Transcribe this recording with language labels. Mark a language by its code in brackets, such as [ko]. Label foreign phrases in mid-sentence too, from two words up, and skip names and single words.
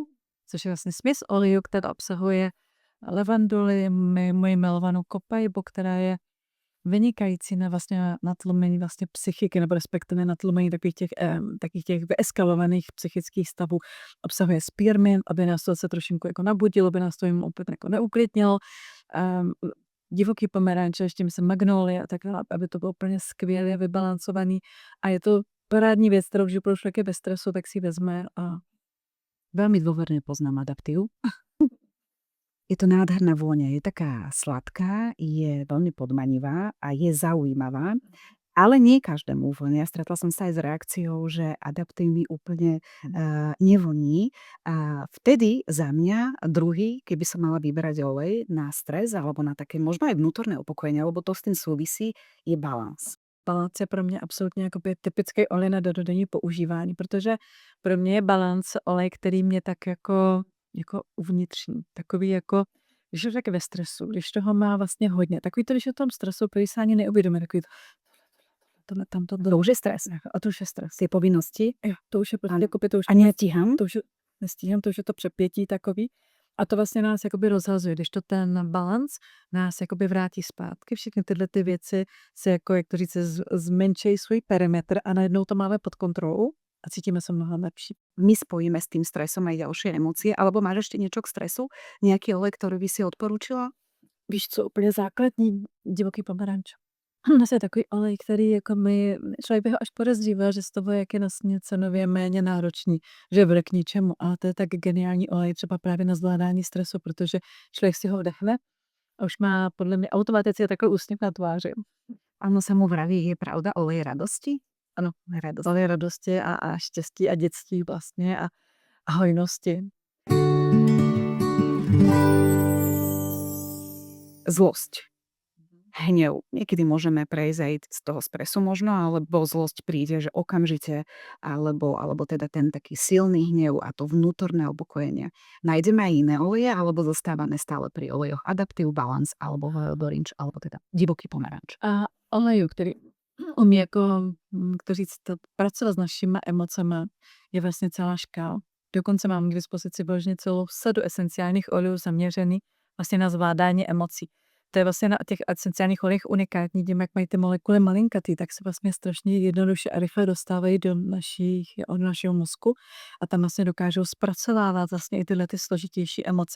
[cs] což je vlastně směs olejů, která obsahuje levanduly, moji milovanou kopajbu, která je vynikající na vlastně natlumení vlastně psychiky, nebo respektive natlumení takových těch vyeskalovaných psychických stavů. Obsahuje spearmint, aby nás to se trošinku jako nabudilo, aby nás to jim opět jako neuklidnilo. Divoký pomeranče, ještě myslím magnolie a tak dále, aby to bylo úplně skvěle vybalancovaný. A je to parádní věc, kterou, když člověk je ve stresu, tak si vezme a [sk] veľmi dôverne poznám Adaptiv. Je to nádherná vôňa, je taká sladká, je veľmi podmanivá a je zaujímavá, ale nie každému vonia. Stretla som sa aj s reakciou, že Adaptiv mi úplne nevoní. A vtedy za mňa druhý, keby som mala vyberať olej na stres alebo na také možno aj vnútorné upokojenie, lebo to s tým súvisí, je balans. [cs] balans je pro mě absolutně jakoby typický olej na denní používání, protože pro mě je balans olej, který mě tak jako uvnitřní, takový jako, když je tak ve stresu, když toho má vlastně hodně, takový to, když je v tom stresu, který se ani neuvědomí, takový [sk] To už je stres. [cs] a to už je stres. [sk] Tie povinnosti. [cs] Jo, to už je prostě, to už [sk] A nestíham. [cs] to už nestíhám, to už je to přepětí takový. A to vlastně nás jakoby rozhazuje, když to ten balans nás jakoby vrátí zpátky. Všechny tyhle ty věci se jako, jak to říct, zmenšejí svůj perimetr a najednou to máme pod kontrolou a cítíme se mnohem lepší. [sk] My spojíme s tým stresom aj ďalšie emócie, alebo máš ešte niečo k stresu? Nejaký olej, ktorý by si odporúčila? [cs] Víš co, úplně základní, divoký pomeranč. To je takový olej, který jako člověk by ho až podezříval, že z toho, jak je vlastně cenově méně náročný, že bude k ničemu. Ale to je tak geniální olej třeba právě na zvládání stresu, protože člověk si ho vdechne a už má podle mě automaticky takový úsměv na tváři. [sk] Áno, sa mu vraví, je pravda, olej radosti? [cs] Ano, [sk] Radosť. [cs] olej radosti a štěstí a dětství vlastně a hojnosti. [sk] Zlosť. Hnev. Niekedy môžeme prejsť aj z toho stresu možno, alebo zlosť príde, že okamžite, alebo teda ten taký silný hnev a to vnútorné upokojenie. Nájdeme aj iné oleje, alebo zostávame stále pri olejoch Adaptiv, Balance, alebo Orange, alebo teda divoký pomeranč. [cs] A oleju, který umí jako, to říct, pracovat s našimi emocemi, je vlastně celá škála. Dokonce mám k dispozici vložně celou sadu esenciálních olejů zaměřený vlastně na zvládání emocí. To je vlastně na těch esenciálních olejích unikátní, tím, jak mají ty molekuly malinkatý, tak se vlastně strašně jednoduše a rychle dostávají do našeho mozku a tam vlastně dokážou zpracovávat vlastně i tyhle ty složitější emoce.